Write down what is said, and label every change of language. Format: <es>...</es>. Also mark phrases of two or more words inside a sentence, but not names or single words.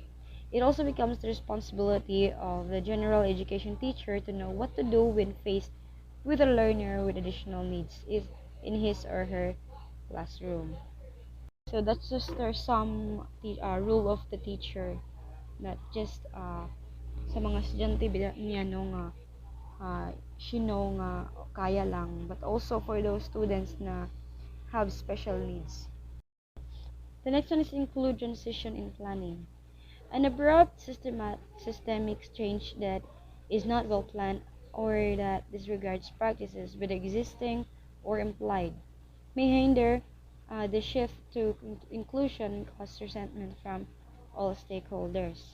<en>It also becomes the responsibility of the general education teacher to know what to do when faced with a learner with additional needs in his or her classroom. So that's just some rule of the teacher, not just</en> <hil>sa mga estudyante niya no nga</hil> <en>she know</en> <hil>nga kaya lang,</hil> <en>but also for those students na have special needs. The next one is include transition in planning. An abrupt systemic change that is not well planned or that disregards practices with existing or implied may hinder the shift to inclusion and cause resentment from all stakeholders.</en>